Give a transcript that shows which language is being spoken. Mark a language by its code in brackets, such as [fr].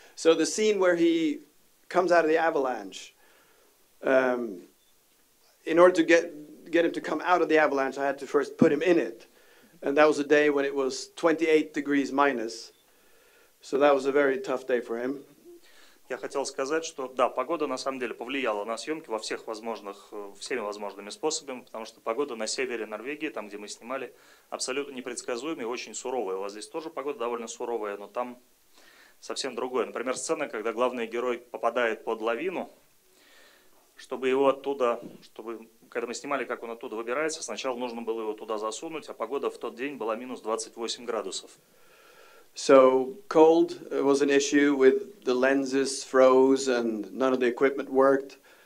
[en] So the scene where he comes out of the avalanche. In order to get him to come out of the avalanche, I had to first put him in it, and that was a day when it was 28 degrees minus. So that was a very tough day for him. [ru] Я хотел сказать, что да, погода на самом деле повлияла на съемки всеми возможными способами, потому что погода на севере Норвегии, там, где мы снимали, абсолютно непредсказуемая и очень суровая. У вас здесь тоже погода довольно суровая, но там совсем другое. Например, сцена, когда главный герой попадает под лавину, чтобы его оттуда, когда мы снимали, как он оттуда выбирается, сначала нужно было его туда засунуть, а погода в тот день была минус 28 градусов. [en] So cold was an issue with the lenses froze and none of the equipment worked.